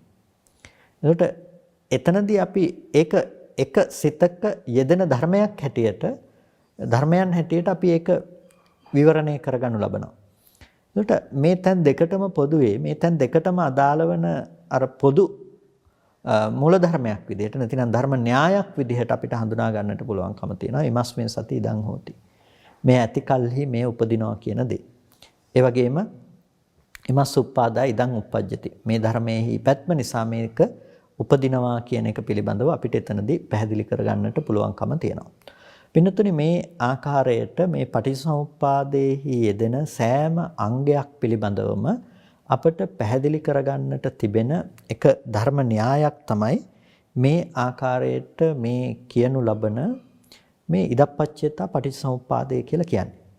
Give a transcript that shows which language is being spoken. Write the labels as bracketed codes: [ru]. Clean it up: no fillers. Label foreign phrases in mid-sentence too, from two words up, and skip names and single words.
[si] එතකොට එතනදී අපි ඒක එක සිතක යෙදෙන ධර්මයන් හැටියට අපි ඒක විවරණය කරගනු ලබනවා. එතකොට මේ තැන් දෙකටම පොදුවේ මේ තැන් දෙකටම අදාළ වෙන අර පොදු මූල ධර්මයක් විදිහට නැතිනම් ධර්ම න්‍යායක් විදිහට අපිට හඳුනා ගන්නට පුළුවන්කම තියෙනවා. [pi] ීමස්මින් සති ඉදං හෝති. [si] මේ ඇති කල්හි මේ උපදිනවා කියන දේ. ඒ වගේම [pi] ීමස් උප්පාදා ඉදං උප්පජ්ජති. [si] මේ ධර්මයේහි පැත්ම නිසා මේක උපදිනවා කියන එක පිළිබඳව අපිට එතනදී පැහැදිලි කරගන්නට පුළුවන්කම තියෙනවා. පින්නතුනි මේ ආකාරයට මේ පටිච්චසමුප්පාදයේහි යෙදෙන සෑම අංගයක් පිළිබඳවම අපට පැහැදිලි කරගන්නට තිබෙන එක ධර්ම න්‍යායක් තමයි මේ ආකාරයට මේ කියනු ලබන මේ ඉදප්පච්චේතා පටිච්චසමුප්පාදය කියලා කියන්නේ.